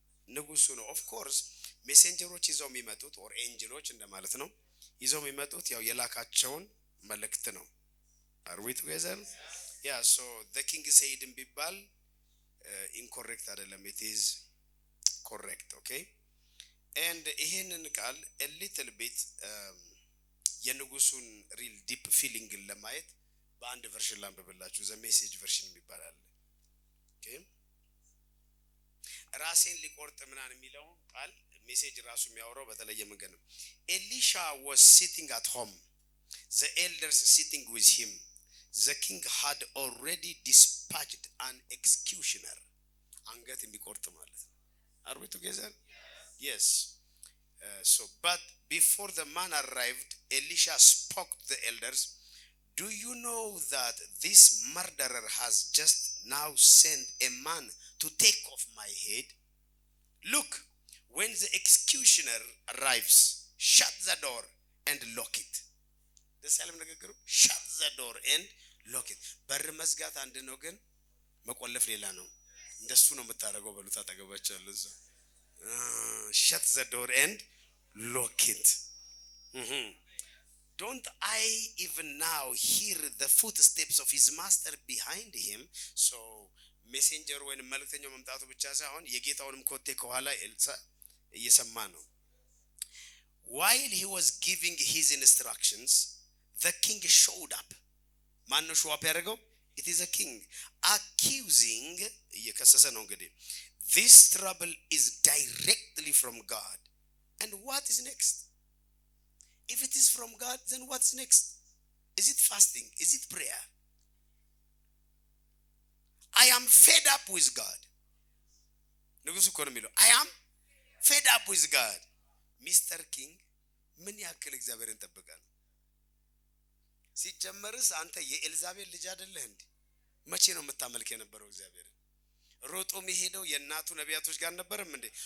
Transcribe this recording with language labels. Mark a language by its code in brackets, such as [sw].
[am] ንጉሱ ነው። ኦፍ ኮርስ ሜሴንጀሮች ይዘው የሚመጡት ኦር ኤንጅሎች እንደማለት ነው። ይዘው የሚመጡት ያው የላካቸውን መልእክት ነው። [en] are we together? yeah, so the king said [am] ቢባል [en] incorrect አይደለም, it is correct. [am] okay, and ይሄንን ቃል [en] a little bit [am] የንጉሱን [en] real deep feeling [am] ለማየት በአንድ ቨርሽን ላንብብላችሁ። [en] the message version [am] ይባላል። okay, ራሴን ሊቆርጥ ምናን የሚለው ቃል ሜሴጅ ራሱ የሚያወራው በተለየ መንገድ ነው። ኤሊሻ [en] was sitting at home, the elders sitting with him. The king had already dispatched an executioner. [am] አንገት የሚቆርጥ ማለት ነው። [en] are we together? yes. So but before the man arrived, Elisha spoke to the elders. Do you know that this murderer has just now sent a man to take off my head? Look, when the executioner arrives, shut the door and lock it. The salam [am] ንግግሩ [en] shut the door and lock it. [am] በር መዝጋት አንድ ነው ግን መቆለፍ ሌላ ነው። እንደሱ ነው የምታደርገው በሉት አጠገባቸው ያለው እዛ። [en] shut the door and lock it. Don't I even now hear the footsteps of his master behind him? So messenger when [am] መልእክተኛው መምጣቱ ብቻ ሳይሆን የጌታውንም ኮቴ ከኋላ ኤልሳ እየሰማ ነው። [en] While he was giving his instructions, the king showed up. [am] ማን ነው [en] show up [am] ያደረገው? [en] It is a king accusing [am] እየከሰሰ ነው እንግዲህ [en] this trouble is directly from God. And what is next? If it is from God, then what's next? Is it fasting? Is it prayer? I am fed up with God. [am] ንጉሱ እኮ ነው የሚለው [en] I am fed up with God. Mr. [am] King ምን ያክል እግዚአብሔርን ጠብቃለህ? ሲጀመርስ አንተ የኤልዛቤል ልጅ አይደለህ እንዴ? መቼ ነው የምታመልክ የነበረው እግዚአብሔርን? ሮጦ የሚሄደው የእናቱ ነቢያቶች ጋር ነበርም እንዴ?